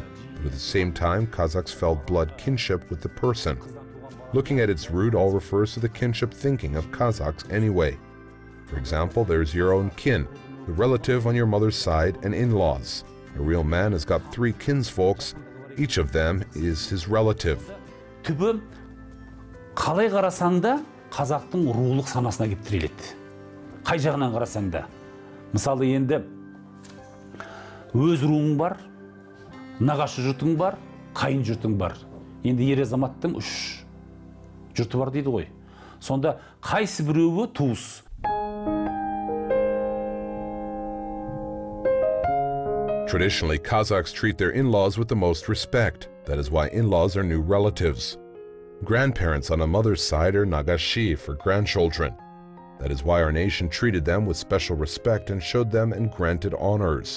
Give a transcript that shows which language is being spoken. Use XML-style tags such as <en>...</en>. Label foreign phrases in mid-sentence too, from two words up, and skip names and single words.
<en>But at the same time, Kazakhs felt blood kinship with the person. Looking at its root, all refers to the kinship thinking of Kazakhs anyway. For example, there's your own kin, the relative on your mother's side, and in-laws. A real man has got 3 kinsfolks. Each of them is his relative.</en> <kk>Түбі, қалай қарасаң да, қазақтың рулық санасына кеп тіреледі. Қай жағынан қарасаң да. Мысалы, енді өз руың бар, нағашы жұртың бар, қайын жұртың бар. Енді ер азаматтың 3 жұрты бар дейді ғой. Сонда қайсы біреуі туыс?</kk> <en>Traditionally, Kazakhs treat their in-laws with the most respect. That is why in-laws are new relatives. Grandparents on a mother's side are Nagashy for grandchildren. That is why our nation treated them with special respect and showed them and granted honors.</en>